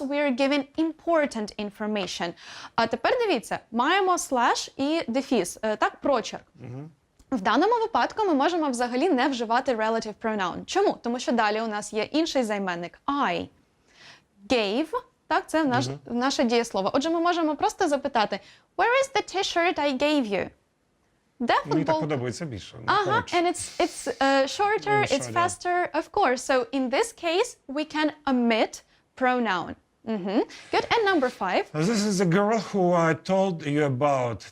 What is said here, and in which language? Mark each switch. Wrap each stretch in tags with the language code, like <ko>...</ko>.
<en>We are giving important information.</en> <uk>А тепер дивіться, маємо слеш і дефіс, так, прочерк. В даному випадку ми можемо взагалі не вживати relative pronoun. Чому? Тому що далі у нас є інший займенник I. Gave, так, це наше дієслово. Отже, ми можемо просто запитати</uk> <en>Where is the t-shirt I gave you?</en> <uk>Де Мені так футбол? подобається більше.</uk> <en>And it's shorter, it's shorter. faster, of course. So in this case, we can omit pronoun. Good. And number 5. This is the girl who I told you about.</en>